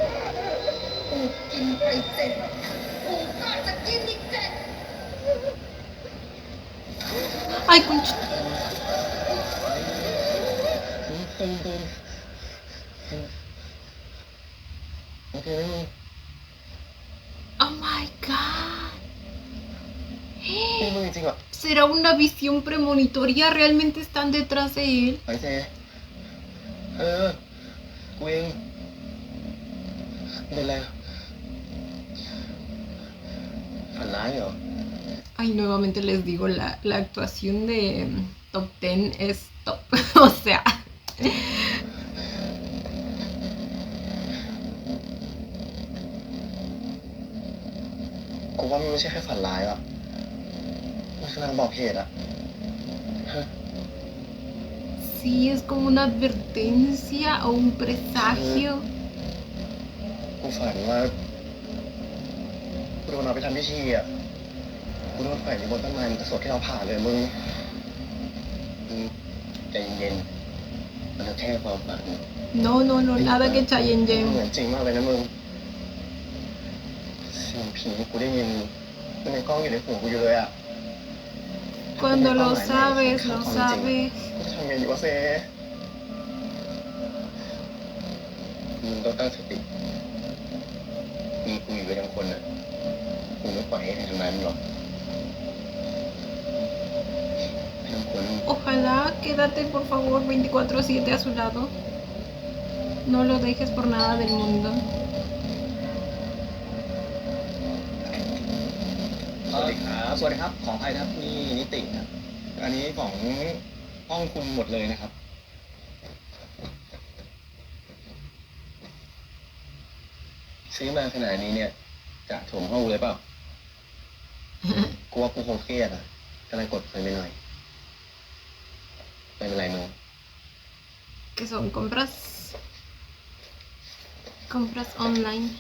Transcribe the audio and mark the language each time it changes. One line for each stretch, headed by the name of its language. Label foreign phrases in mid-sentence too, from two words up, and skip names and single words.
Spanish: Ay, concha.
Thai: โอเคไหมมึง
English: Oh my god.
Thai: นี่มึงจริงๆเหรอ
Spanish: ¿Será una visión premonitoria? ¿Realmente están detrás de él?
Thai: ไอ้เจกูเองเป็นไรฝันร้ายเหรอ
Spanish: Ay, nuevamente les digo, la actuación de Top 10 es top. O sea,
Thai: กูว่ามันไม่ใช่แค่ฝันร้ายหรอกมันคือนางบอกเหตุอะ
Spanish: sí es como una advertencia o un presagio.
Thai: กูฝันว่ากูโดนเอาไปทำพิธีอะกูโดนแขวนอยู่บนต้นไม้มันกระสดที่เราผ่านเลยมึงใจเย็นๆมันแค่ความฝัน
Spanish: No, no, no, nada que Chayen
Thai: เหมื
Spanish: Yen.
Thai: อนจริงมากเลยนะมึงเสียงผีกูได้ยินมันในกล้องอยู่ในหูกูอยู่เลยอะ
Spanish: Cuando lo sabes, lo sabes.
Thai: กูจะทำไงดีวะเซมึงต้องตั้งสติมีกูอยู่กับทั้งคนอะกูไม่ปล่อยให้ใครทำร้ายมึงหรอกทั้งคน
Spanish: Ojalá quédate por favor 24/7 a su lado. No lo dejes por nada del mundo.
Thai: สวัสดีครับ สวัสดีครับ ขออภัยนะครับนี่นิติครับอันนี้ของห้องคุณหมดเลยนะครับ ซื้อมาขนาดนี้เนี่ยจะถ่วงห้องเลยเปล่า กูว่ากูคงเครียดอ่ะก็เลยกดเพลินไปหน่อยไม่เป็นไรมึง
Spanish: Que son compras. Compras online.